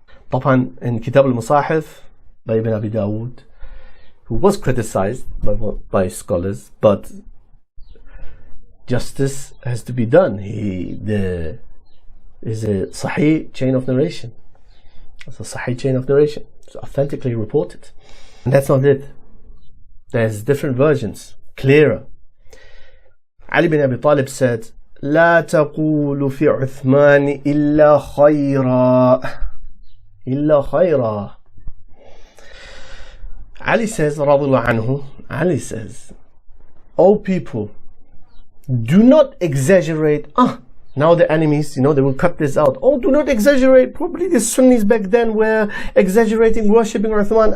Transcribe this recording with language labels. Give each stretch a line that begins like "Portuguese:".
Arabic: طبعا
English: in Kitab al-Musahif by Ibn Abi Dawood, who was criticized by scholars, but justice has to be done. There is a Sahih chain of narration. It's a Sahih chain of narration. It's authentically reported. And that's not it. There's different versions, clearer. Ali bin Abi Talib said,
Arabic: لا تقول في عثمان إلا خيرا إلا خيرا.
English: Ali says,
Arabic: رضي الله عنه,
English: Ali says, O people, do not exaggerate. Now the enemies, they will cut this out. Oh, do not exaggerate. Probably the Sunnis back then were exaggerating, worshipping Uthman.